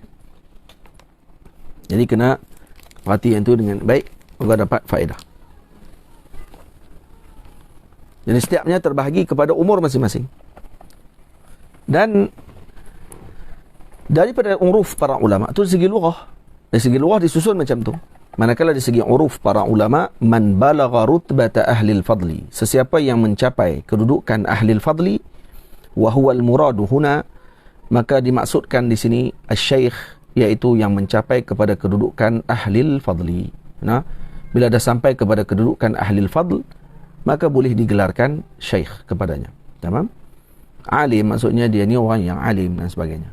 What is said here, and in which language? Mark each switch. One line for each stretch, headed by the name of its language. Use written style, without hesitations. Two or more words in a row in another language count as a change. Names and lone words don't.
Malay: Jadi kena perhatian itu dengan baik agar dapat faedah. Jadi setiapnya terbahagi kepada umur masing-masing. Dan daripada uruf para ulama itu dari segi lughah. Dari segi lughah disusun macam tu. Manakala dari segi uruf para ulama,
Arabic: من بلغ رتبة أهل الفضل,
Malay: sesiapa yang mencapai kedudukan
Arabic: أهل الفضل, وهو المراد هنا,
Malay: maka dimaksudkan di sini asy-syekh, iaitu yang mencapai kepada kedudukan
Arabic: أهل الفضل.
Malay: Bila dah sampai kepada kedudukan
Arabic: أهل الفضل,
Malay: maka boleh digelarkan syekh kepadanya. Tamam? Alim maksudnya dia ni orang yang alim dan sebagainya.